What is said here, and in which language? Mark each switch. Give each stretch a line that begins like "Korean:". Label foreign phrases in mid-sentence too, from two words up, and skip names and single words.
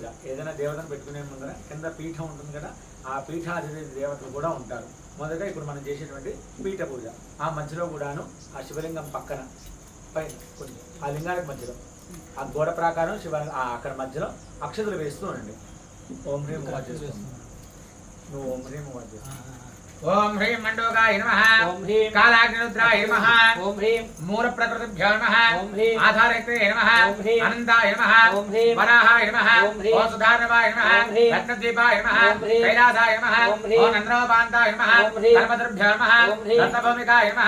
Telugu: ఏదైనా దేవతను పెట్టుకునే ముందర కింద పీఠం ఉంటుంది కదా, ఆ పీఠాధిపతి దేవతలు కూడా ఉంటారు. మొదటగా ఇప్పుడు మనం చేసేటువంటి పీఠ పూజ. ఆ మధ్యలో కూడాను ఆ శివలింగం పక్కన పైన కొంచెం ఆ లింగానికి మధ్యలో ఆ గోడ ప్రాకారం అక్కడ మధ్యలో అక్షతలు వేస్తూ ఉండండి.
Sanskrit: ॐ ह्रीं उमा
Telugu: చేస్తున్నాను. నువ్వు
Sanskrit: ॐ ह्रीं उमा
Telugu: చేస్తున్నావు.
Sanskrit: ओम ह्रीं मंडोकाय नमः। ओम ह्रीं कालाग्निरुद्राय नमः। ओम ह्रीं मूलप्रकृतिभ्यो नमः। ओम ह्रीं आधारयते नमः। ओम ह्रीं अनन्ताय नमः। ओम ह्रीं वराहाय नमः। ओम ह्रीं सुधारवाय नमः। ओम ह्रीं रत्नदीपाय नमः। ओम ह्रीं कैलासाय नमः। ओम ह्रीं नन्द्रोपान्ताय नमः। ओम ह्रीं धर्मद्रभ्यो नमः। ओम ह्रीं रत्नभूमिकाय नमः।